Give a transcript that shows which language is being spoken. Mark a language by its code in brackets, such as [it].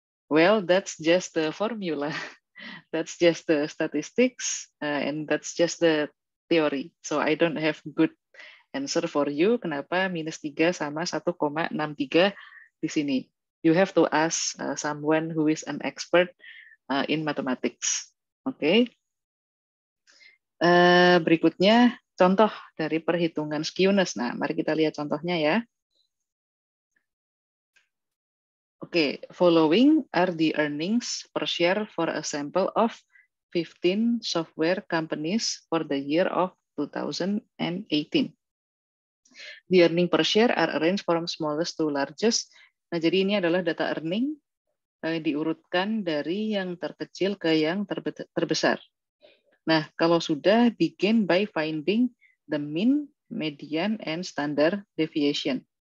[en] Well, that's just the formula. That's just the statistics, and that's just the theory. So I don't have good answer for you. [id] Kenapa -3 sama 1,63 di sini? [en] You have to ask someone who is an expert in mathematics. Oke. [id] Berikutnya contoh dari perhitungan skewness. Nah, mari kita lihat contohnya ya. [en] Oke, following are the earnings per share for a sample of 15 software companies for the year of 2018. The earning per share are arranged from smallest to largest. [id] Nah, jadi ini adalah data earning diurutkan dari yang terkecil ke yang terbesar. Nah, kalau sudah, [en] begin by finding the mean, median, and standard deviation.